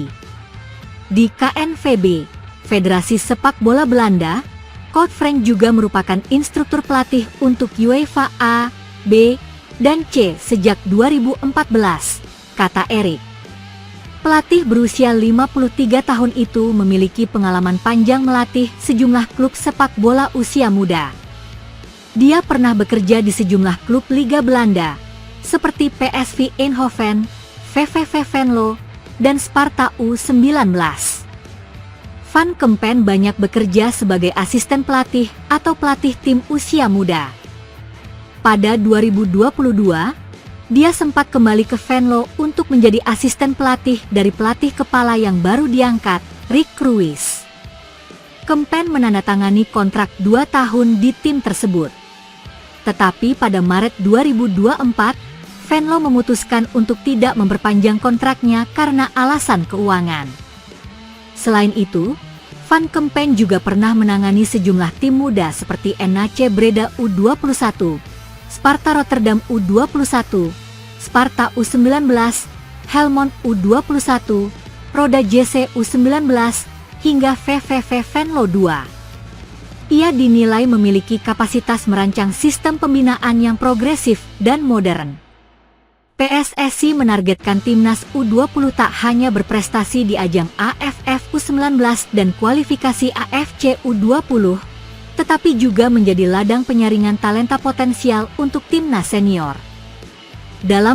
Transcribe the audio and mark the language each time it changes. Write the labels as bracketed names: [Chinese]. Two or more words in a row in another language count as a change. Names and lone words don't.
[Indonesian] Di KNVB, Federasi Sepak Bola Belanda, Coach Frank juga merupakan instruktur pelatih untuk UEFA A, B, dan C sejak 2014, kata Erick. Pelatih berusia 53 tahun itu memiliki pengalaman panjang melatih sejumlah klub sepak bola usia muda. Dia pernah bekerja di sejumlah klub Liga Belanda, seperti PSV Eindhoven, VVV Venlo, dan Sparta U19. Van Kempen banyak bekerja sebagai asisten pelatih atau pelatih tim usia muda. Pada 2022, dia sempat kembali ke Venlo untuk menjadi asisten pelatih dari pelatih kepala yang baru diangkat, Rick Cruyff. Kempen menandatangani kontrak 2 tahun di tim tersebut. Tetapi pada Maret 2024, Venlo memutuskan untuk tidak memperpanjang kontraknya karena alasan keuangan. Selain itu, Van Kempen juga pernah menangani sejumlah tim muda seperti NAC Breda U21, Sparta Rotterdam U21, Sparta U19, Helmond U21, Roda JC U19, hingga VVV Venlo II. Ia dinilai memiliki kapasitas merancang sistem pembinaan yang progresif dan modern. PSSI menargetkan timnas U20 tak hanya berprestasi di ajang AFF U19 dan kualifikasi AFC U20, tetapi juga menjadi ladang penyaringan talenta potensial untuk timnas senior.